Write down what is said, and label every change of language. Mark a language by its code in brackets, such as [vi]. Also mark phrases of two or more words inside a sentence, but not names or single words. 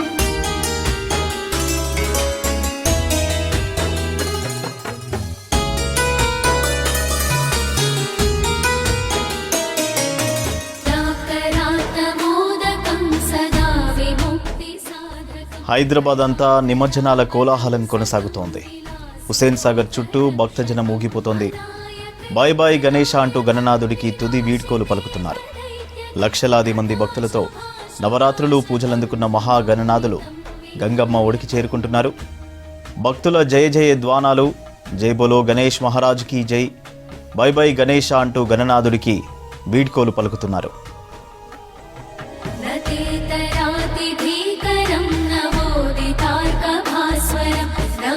[sa] मुदाकरातमोदकं सदा विमुक्तिसाधकं [te] హైదరాబాద్ అంతా నిమజ్జనాల కోలాహలం కొనసాగుతోంది. హుస్సేన్ సాగర్ చుట్టూ భక్తజనం ఊగిపోతోంది. [en] Bye bye [te] గణేష అంటూ గణనాథుడికి తుది వీడ్కోలు పలుకుతున్నారు. లక్షలాది మంది భక్తులతో నవరాత్రులు పూజలందుకున్న మహాగణనాథులు గంగమ్మ ఒడికి చేరుకుంటున్నారు. భక్తుల జయ జయ ధ్వానాలు, [hi] जय बोलो गणेश महाराज की जय, [en] Bye bye [te] గణేష అంటూ గణనాథుడికి వీడ్కోలు పలుకుతున్నారు. [sa] न तेतरातिभीकरं नवोदितार्कभास्वरं